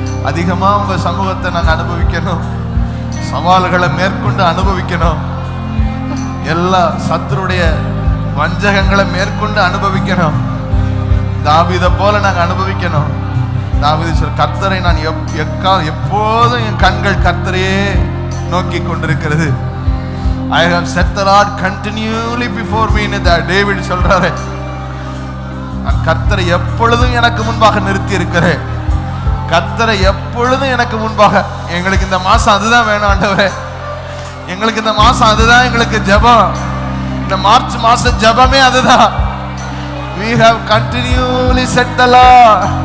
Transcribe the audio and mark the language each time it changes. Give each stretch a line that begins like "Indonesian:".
Tamil: அதிகமா உங்க சமூகத்தை நாங்க அனுபவிக்கணும். சவால்களை மேற்கொண்டு அனுபவிக்கணும். எல்லா சத்துருடைய வஞ்சகங்களை மேற்கொண்டு அனுபவிக்கணும். தாவீதை போல நாங்க அனுபவிக்கணும். தாவீது சொல்ற, கர்த்தரை நான் எப்போதும் என் கண்கள் கர்த்தரையே நோக்கி கொண்டிருக்கிறது.
English: I have set the Lord continually before me.
Tamil: David சொல்றாரு, நான் கர்த்தரை எப்பொழுதும் எனக்கு முன்பாக நிறுத்தி இருக்கிறேன். கர்த்தரை எப்பொழுதும் எனக்கு முன்பாக. எங்களுக்கு இந்த மாசம் அதுதான் வேணும் ஆண்டவரே. எங்களுக்கு இந்த மாசம் அதுதான் எங்களுக்கு ஜெபம். இந்த மார்ச் மாசம் ஜெபமே அதுதான்.
English: We have continually set the Lord.